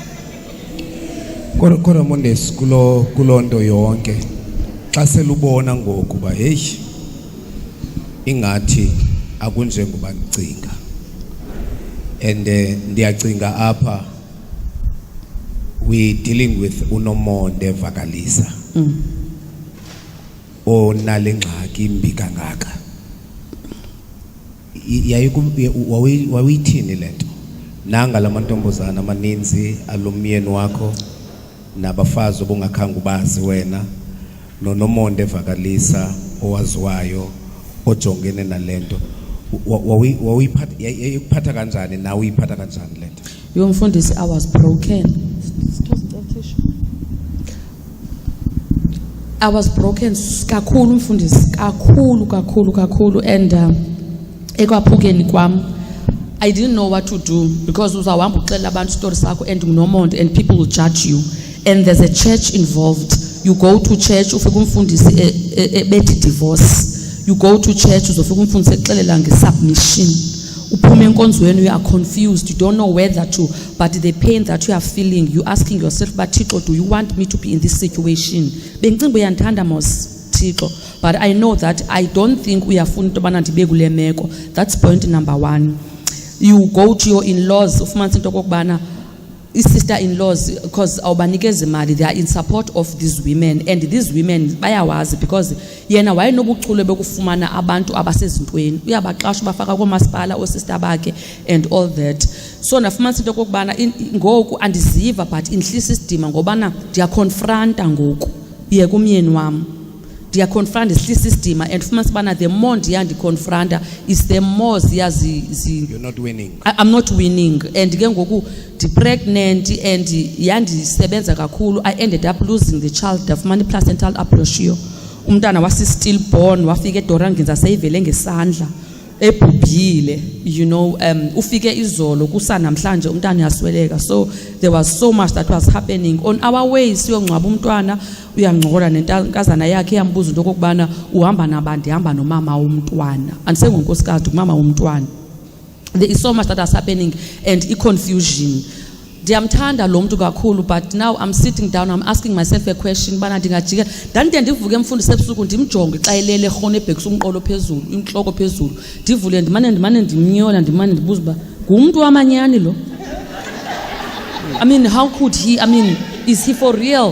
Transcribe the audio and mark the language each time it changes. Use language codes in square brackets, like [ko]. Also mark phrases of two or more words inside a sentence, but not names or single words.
[xh] Kodwa Mondesi kuloo nto yonke xa selubona ngoku ba heyi ingathi akunjengoba ndicinga and ndiyacinga apha [en] we dealing with [xh] uNomonde Vakalisa onale ngxaki imbi kangaka wawuyithini le nto nanga la mantombazana amaninzi alumyeni wakho nabafazi obungakhange ubazi wena noNomonde Vakalisa owaziwayo ojongene nalento wawuyiphatha kanjani nawe uyiphatha kanjani lento [en] yomfundisi I was broken [xh] kakhulu mfundisi kakhulu [en] and [xh] ekwaphukeni kwam [en] I didn't know what to do because [xh] uzawuhamba uxelela abantu [en] story sakho and nguNomonde and people will judge you and there's a church involved. You go to church [xh] ufike umfundisi bethi [en] divorce, you go to church [xh] uzofika umfundisi exelela ngesubmission, uphume enkonzweni [en] you are confused, you don't know whether to, but the pain that you are feeling you asking yourself but Thixo, do you want me to be in this situation? [xh] Bengicinga uyandithanda mos Thixo, [en] but I know that I don't think [xh] uyafuna into bana ndibe kule meko. [en] That's point number 1. You go to your in-laws [xh] ufumanisa into okokubana [en] sister-in-laws, because [xh] awubanikeza imali, [en] they are in support of these women, and these women bayawazi because [xh] yena wayenobuchule bokufumana abantu abasezintweni, uyabaqasha bafaka komasipala osister bakhe [en] and all that. [xh] So nafumanisa into kokubana ngoku andiziva but inhlisa isidima ngobana ndiyaconfronta ngoku ye kumyeni wami, ndiyaconfront ihlisa isidima, and fumanisa bana [en] the more [xh] ndiyandiconfronta [en] is the more you're not winning. I'm not winning, and [xh] ke ngoku [en] pregnant and [xh] yandisebenza kakhulu. [en] I ended up losing the child, [xh] ndafumana [en] placental aplasia. [xh] Umntana wasi stillborn, wafika eDoranginza seyivele ngesandla ebhubhile, [en] you know, [xh] ufike izolo kusanamhlanje umntana uyasweleka. [en] So there was so much that was happening on our way. [xh] Siyongcwaba umntwana, uyancokola nentankazana yakhe yambuza into kokubana uhamba nabandi, hamba nomama womntwana, andisengonkosikazi umama womntwana. [en] There is so much that is happening and confusion. [xh] Ndiyamthanda lo muntu kakhulu, [en] but now I'm sitting down, I'm asking myself a question, [xh] bana ndingajika ndande ndivuke emfundisi ebusuku ndimjonge xa elele khona ebhekisa umqolo phezulu, inhloko phezulu, ndivule ndimane ndimnyola, ndimane ndibuza uba ngumuntu wamanyani lo. [en] I mean, how could he, I mean, is he for real?